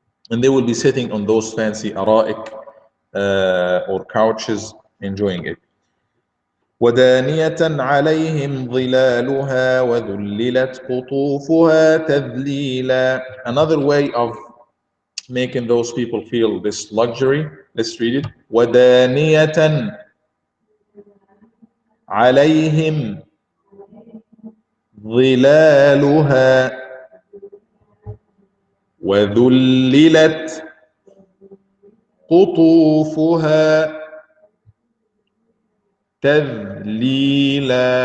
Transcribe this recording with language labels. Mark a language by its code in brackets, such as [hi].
[en] And they will be sitting on those fancy ara'ik or couches enjoying it. [ar] ودانية عليهم ظلالها وذللت قطوفها تذليلا. [en] Another way of making those people feel this luxury, let's read it. [ar] ودانية عليهم ظلالها وذللت قطوفها تذليلا.